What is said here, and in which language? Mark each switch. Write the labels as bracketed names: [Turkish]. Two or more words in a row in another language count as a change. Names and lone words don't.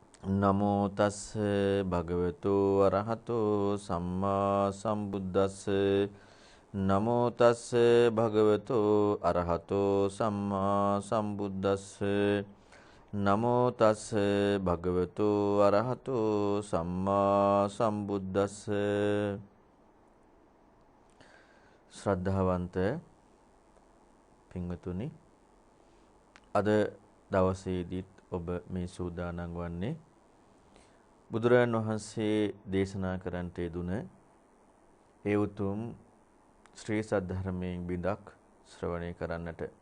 [Pali] නමෝ තස්ස භගවතු අරහතෝ සම්මා සම්බුද්දස්ස නමෝ තස්ස භගවතු අරහතෝ සම්මා සම්බුද්දස්ස නමෝ තස්ස භගවතු අරහතෝ සම්මා සම්බුද්දස්ස [Sinhala] ශ්‍රද්ධාවන්ත පින්වතුනි අද දවසේදීත් ඔබ මේ සූදානම් වන්නේ බුදුරජාණන් වහන්සේ දේශනා කරන්නට යෙදුන ඒ උතුම් ශ්‍රී සද්ධර්මයෙන් බිඳක් ශ්‍රවණය කරන්නට.